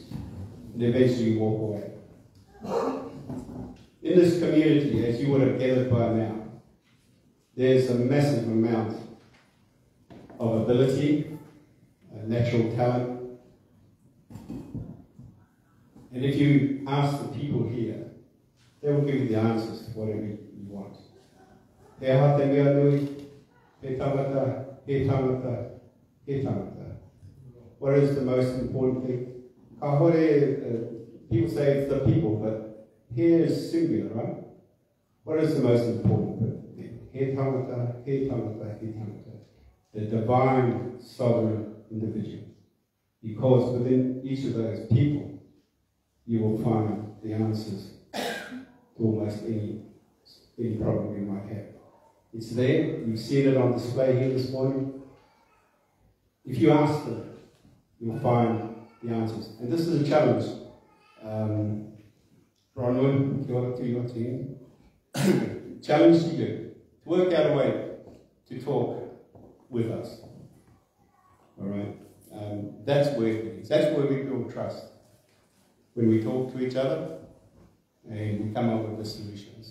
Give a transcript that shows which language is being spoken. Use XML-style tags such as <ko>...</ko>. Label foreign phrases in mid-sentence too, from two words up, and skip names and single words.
<en>And eventually you walk away. In this community, as you would have gathered by now, there's a massive amount of ability, natural talent. And if you ask the people here, they will give you the answers to whatever you want.</en> <mi>He aha te mea nui, he tangata, he tangata, he tangata.</mi> <en>What is the most important thing?</en> <mi>Ka hore,</mi> <en>people say it's the people, but here is singular, right? What is the most important thing?</en> <mi>He tangata, he tangata, he tangata.</mi> <en>The divine sovereign individual. Because within each of those people, you will find the answers to almost any problem you might have. It's there. You've seen it on display here this morning. If you ask them, you'll find the answers. And this is a challenge. Rawene,</en> <mi>kia ora</mi> <en>to your team. Challenge to you to work out a way to talk with us. All right? That's where it is. That's where we build trust. When we talk to each other and we come up with the solutions.</en>